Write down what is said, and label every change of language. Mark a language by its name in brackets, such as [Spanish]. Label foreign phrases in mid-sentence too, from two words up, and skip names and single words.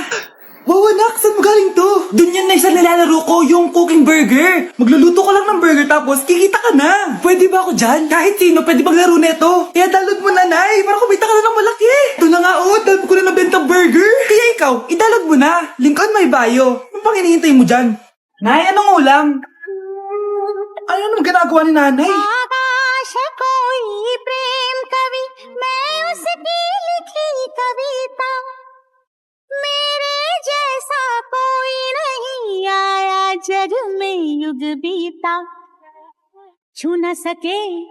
[Filipino] Wow, anak, saan mo galing to? Dun yan na sa nilalaro ko, yung [English] cooking burger. [Filipino] Magluluto ko lang ng burger tapos kikita ka na. Pwede ba ako dyan? Kahit sino, pwede maglaro neto. Kaya download mo na, Nay, para kumita ka na ng malaki. Ito na nga, download ko na nabenta burger. Kaya ikaw, i-download mo na. [English] Link on my bio. [Filipino] Ano pang hinihintay mo dyan? Nay, anong ulam? Ano naman ginagawa ni nanay? [Hindi] आकाश कोई प्रेम कवि मैं उसकी लिखी कविता मेरे जैसा कोई नहीं आया जग में युग बीता छू न सके